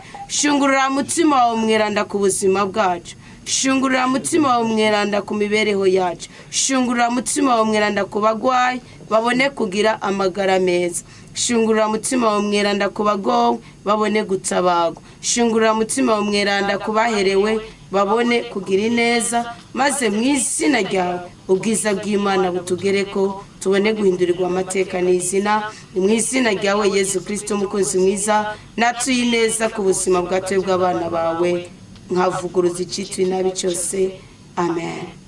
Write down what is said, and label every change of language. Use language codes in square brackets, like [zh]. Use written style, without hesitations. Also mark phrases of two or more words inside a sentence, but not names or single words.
[rn] Shungurura mutima wawe mweranda ku buzima bwacu, shungurura mutima wawe mweranda ku mibereho yacu, shungurura mutima wawe mweranda ku bagwayi babone kugira amagara meza, shungurura mutima wawe mweranda ku bagowe babone gutabagwa, shungurura mutima wawe mweranda ku baherewe babone kugira ineza, maze mu izina ryawe ubwiza bw'Imana butugereko tubone guhindurirwa amateka n'izina, mu izina ryawe Yesu Kristo mukunzi mwiza, natuye neza ku buzima bwacu bw'abana bawe, nkavuguruza icitwa inabi cyose. Amen.